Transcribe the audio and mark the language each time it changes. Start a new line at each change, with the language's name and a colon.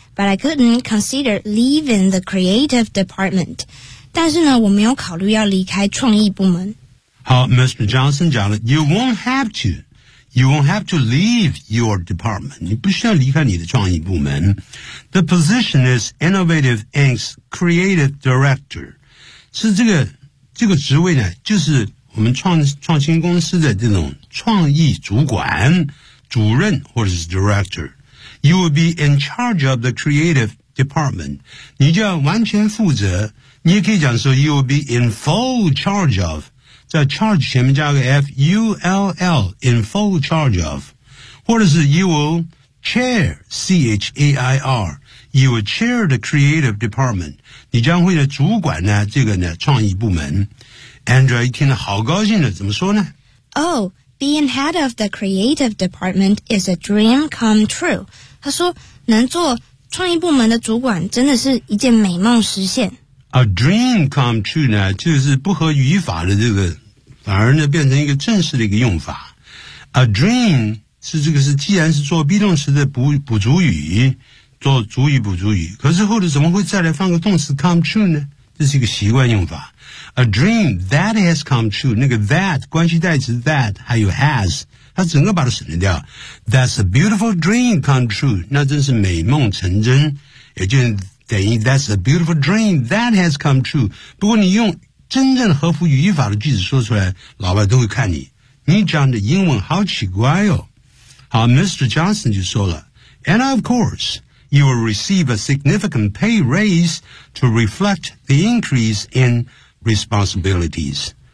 English: But I couldn't consider leaving the creative department.
Chinese: 但是呢，我没有考虑要离开创意部门。
English: 好 ，Mr. Johnson
Chinese: 讲了
English: ，You won't have to. You won't have to leave your department.
Chinese: 你不需要离开你的创意部门。
English: The position is Innovative Inc.'s creative director.
Chinese: 是这个职位呢，就是我们创新公司的这种创意主管、主任或者是 director。
English: You will be in charge of the creative department.
Chinese: 你就要完全负责。你也可以讲说
English: you will be in full charge of.
Chinese: 在 charge 前面加个 F-U-L-L, in full charge of. 或者是
English: you will chair, C-H-A-I-R. You will chair the creative department.
Chinese: 你将会呢主管呢这个呢创意部门。 Andrew 一听呢好高兴的怎么说呢
English: Oh,Being head of the creative department is a dream come true.
Chinese: 他说能做创意部门的主管真的是一件美梦实现。 A dream come true 呢就是不合语法的这个反而呢变成一个正式的一个用法。 A dream 是这个是既然是做 be 动词的补足语做主语补足语可是后来怎么会再来放个动词 come true 呢这是一个习惯用法。
English: A dream that has come true,
Chinese: 那个 that, 关系代词 that, 还有 has, 它整个把它省掉。
English: That's a beautiful dream come true,
Chinese: 那真是美梦成真。也就等于
English: that's a beautiful dream that has come true.
Chinese: 不过你用真正合乎语法的句子说出来老外都会看你。你讲的英文好奇怪哦。好 ,Mr. Johnson 就说了。
English: And of course,You will receive a significant pay raise to reflect the increase in responsibilities.